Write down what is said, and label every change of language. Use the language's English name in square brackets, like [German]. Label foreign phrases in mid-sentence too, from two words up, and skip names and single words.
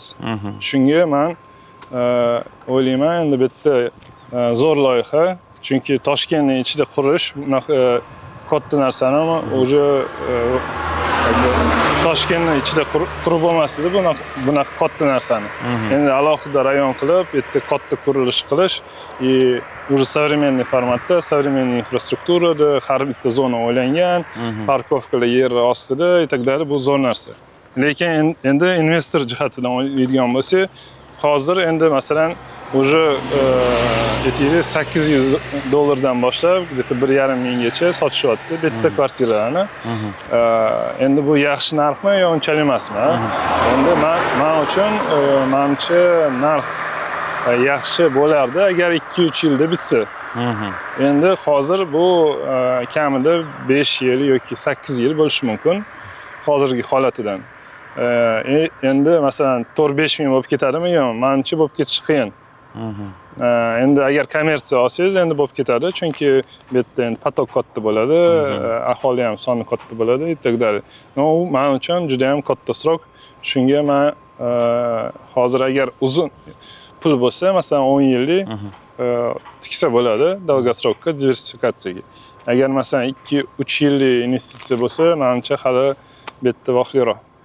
[Uzbek] Shunga men o'ylayman, endi bu yerda zo'r loyiha, chunki Toshkentning ichida qurish bunaqa katta narsani уже Toshkentning ichida qurib bo'lmasdi bunaqa katta narsani. Endi alohida rayon qilib, bu yerda katta qurilish qilish, [Russian] уже современный [Uzbek] formatda, современный infrastrukturada har bitta zona o'ylangan, parkovkalar yer ostida [Russian] и так далее, [Uzbek] bu zo'r narsa. Lekin endi investor jihatidan o'ylaydigan bo'lsak, hozir endi masalan уже $800 boshlab где-то 1,5 minggacha sotishyapti bitta kvartiralarni. Endi bu yaxshi narxmi yo unchalik emasmi? Endi men uchun menimcha narx yaxshi bo'lardi agar 2-3 yilda bitsa. Endi hozir bu kamida 5 yil yoki 8 yil bo'lishi mumkin hozirgi holatidan. Endi masalan 4-5 ming bo'lib ketadimi? Yo'q, menimcha bo'lib ketishi qiyin. Endi agar kommersiya olsangiz endi bo'lib ketadi, chunki bu yerda endi potok katta bo'ladi, aholi ham soni katta bo'ladi [Russian] и так далее. [Uzbek] No, men uchun juda ham katta srok. Shunga men hozir agar uzun pul bo'lsa, masalan 10 yillik tiksa bo'ladi dolgosrokka diversifikatsiyaga. Agar masalan 2-3 yillik investitsiya bo'lsa, menimcha hali bu yerda vaqtliroq.